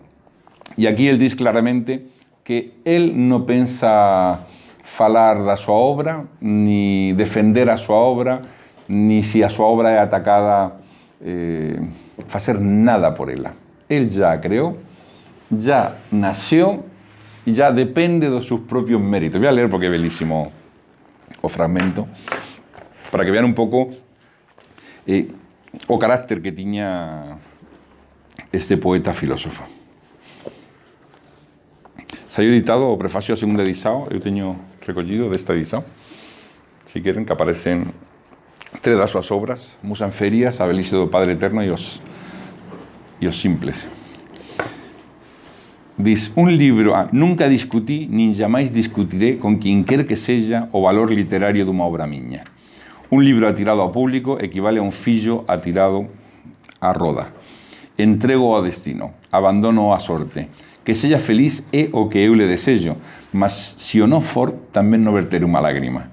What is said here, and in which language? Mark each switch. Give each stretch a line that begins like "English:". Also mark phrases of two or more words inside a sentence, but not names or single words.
Galician: E aquí ele diz claramente que ele non pensa falar da súa obra, ni defender a súa obra, ni se a súa obra é atacada, facer nada por ela. Ele já a creou, já nasceu e já depende dos seus propios méritos.
Spanish: Voy a leer
Galician: porque é belísimo o fragmento, para que vean un pouco o carácter que tiña este poeta filósofo. Saiu editado o prefacio a segunda edición, eu teño recollido desta edición, si queren, que aparecen 3 das súas obras, Musa en Ferias, a Velhice do Padre Eterno e os simples. Diz, un libro, nunca discutí, nin jamais discutiré con quien quer que seja o valor literario dunha obra miña. Un libro atirado ao público equivale a un fillo atirado á roda. Entrego ao destino, abandono á sorte. Que sella feliz é o que eu le desexo, mas se o non for, tamén non verteré unha lágrima.